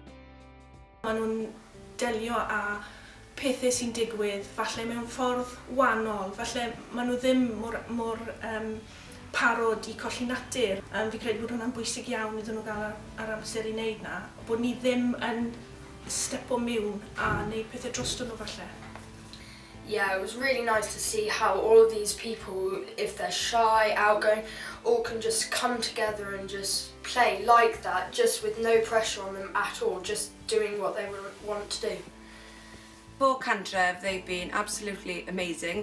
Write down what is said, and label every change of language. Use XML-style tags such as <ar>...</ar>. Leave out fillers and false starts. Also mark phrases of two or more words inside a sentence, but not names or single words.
<cy>Maen nhw'n delio â pethau sy'n digwydd, falle mewn ffordd wahanol, falle maen nhw ddim mor parod i colli natur. Fi credu bod hwnna'n bwysig iawn iddyn nhw gael ar amser i wneud na, bod ni ddim yn stepo mewn a wneud pethau drosto nhw falle.</cy> <en>Yeah, it was really nice to see how all of these people, if they're shy, outgoing, all can just come together and just play like that, just with no pressure on them at all, just doing what they want to do. For Cymraeg, they've been absolutely amazing.</en>